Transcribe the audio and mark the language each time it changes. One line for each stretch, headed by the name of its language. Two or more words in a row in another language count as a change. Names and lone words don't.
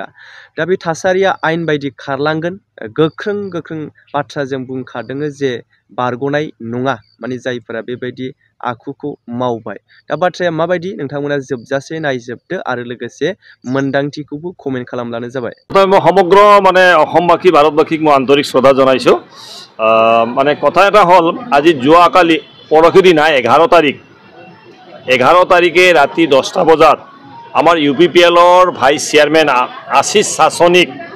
Bodo: दा बे थासारिया आयेन बायदि खारलांगोन। गोख्रों गोख्रों बाथ्राजों बुंखादों जे बारग'नाय नङा, माने जायफोरा बेबायदि आखुखौ मावबाय। दा बाथ्राया माबायदि नोंथांमोना जोबजासे नायजोबदो आरो लोगोसे मोन्दांथिखौबो कमेन्ट खालामब्लानो जाबाय।
Assamese: মই সমগ্ৰ মানে অসমবাসী ভাৰতবাসীক মই আন্তৰিক শ্ৰদ্ধা জনাইছোঁ। মানে কথা এটা হ'ল, আজি যোৱাকালি পৰহি দিনা 11 তাৰিখ 11 তাৰিখে ৰাতি 10টা বজাত আমাৰ ইউপিপিএলৰ
English: vice chairman
Assamese: আশিষ চাচনিক